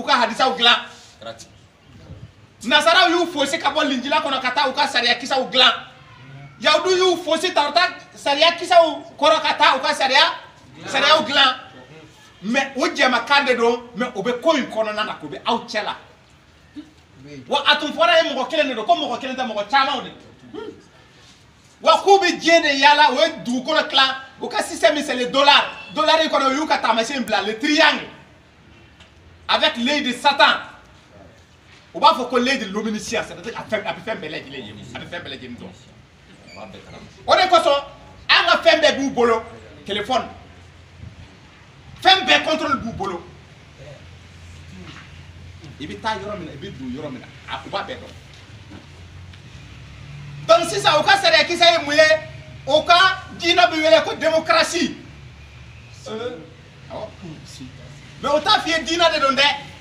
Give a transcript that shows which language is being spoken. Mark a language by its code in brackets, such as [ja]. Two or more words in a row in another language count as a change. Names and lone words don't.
[bm] ka hadisaw dilan nasaraw y'u fosi ka bɔ linjila kɔnɔ ka taa u ka sariya kisaw dilan yahudu y'u fosi ta u ta sariya kisaw kɔrɔ ka taa u ka sariyaw dilan mais o jɛmakan de don mais o bɛ ko in kɔnɔna na k'o bɛ aw cɛ la wa a tun fɔra ye mɔgɔ kelen de don ko mɔgɔ kelen tɛ mɔgɔ camanw de wa k'u bɛ diɲɛ de yaala o ye dugukolo tilan o ka système [fr] c'est le dollar [bm] in kɔnɔ o y'u ka taamasiyɛn bila [fr] le triangle avec l'œil de Satan [bm] o b'a fɔ ko [fr] l'œil de l'omniscience c'est-à-dire [bm] a bɛ fɛn bɛɛ lajɛlen ye a bɛ fɛn bɛɛ lajɛlen dɔn o de kosɔn an ka fɛn bɛɛ b'u bolo téléphone fɛn bɛɛ contrôle b'u bolo i bɛ taa yɔrɔ min na i bɛ don yɔrɔ min na u b'a bɛɛ dɔn donc sisan o ka sariya kisɛ ye mun ye o ka diinɛ bɛ wele ko [fr] démocratie mais [bm] o t'a f'i ye diinɛ de don dɛ